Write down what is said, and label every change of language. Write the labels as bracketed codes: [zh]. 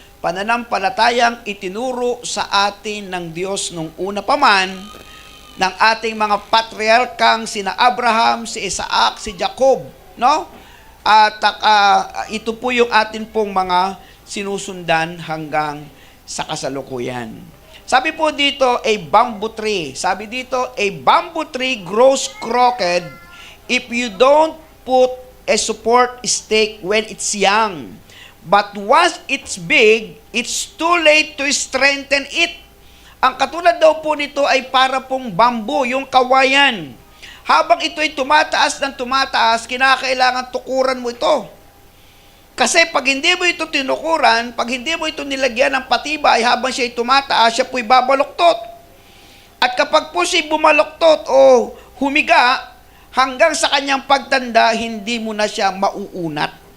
[tl] Pananampalatayang itinuro sa atin ng Diyos nung una pa man, ng ating mga patriarkang sina Abraham, si Isaac, si Jacob, no? At ito po yung atin pong mga sinusundan hanggang sa kasalukuyan. Sabi po dito, a bamboo tree. [en] Sabi dito, a bamboo tree grows crooked if you don't put a support stake when it's young. But once it's big, it's too late to strengthen it. [tl] Ang katulad daw po nito ay para pong bamboo, yung kawayan. Habang ito ay tumataas ng tumataas, kinakailangan tukuran mo ito. Kasi pag hindi mo ito tinukuran, pag hindi mo ito nilagyan ng patibay habang siya ay tumataas, siya po'y babaluktot. At kapag po siya bumaluktot o humiga, hanggang sa kanyang pagtanda, hindi mo na siya mauunat.